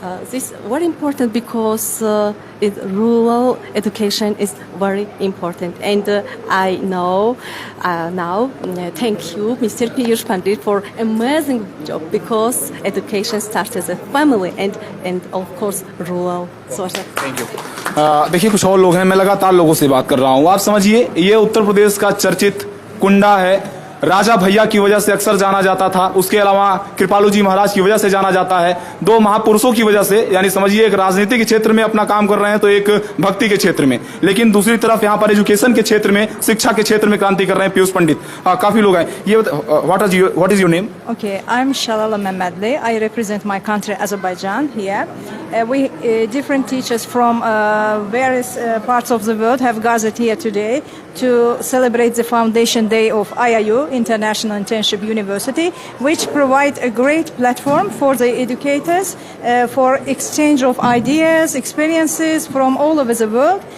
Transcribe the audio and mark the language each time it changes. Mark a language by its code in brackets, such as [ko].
[en] This is very important because rural education is very important, and I know now. Thank you, Mr. Piyush Pandit, for amazing job because education starts as a family and of course rural. Thank you. [hi] देखिए कुछ और लोग हैं, मैं लगातार लोगों से बात कर रहा हूँ. आप समझिए ये उत्तर प्रदेश का चर्चित कुंडा है. राजा भैया की वजह से अक्सर जाना जाता था, उसके अलावा कृपालू जी महाराज की वजह से जाना जाता है. दो महापुरुषों की वजह से, यानी समझिए एक राजनीति के क्षेत्र में अपना काम कर रहे हैं तो एक भक्ति के क्षेत्र में, लेकिन दूसरी तरफ यहाँ पर एजुकेशन के क्षेत्र में, शिक्षा के क्षेत्र में क्रांति कर रहे हैं पीयूष पंडित. काफी लोग हैं. ये [en] What is your name? Okay, I'm Shalala Mehmedli. I represent my country Azerbaijan here. We different teachers from various parts of the world have gathered here today to celebrate the foundation day of IIU, International Internship University, which provide a great platform for the educators for exchange of ideas, experiences from all over the world.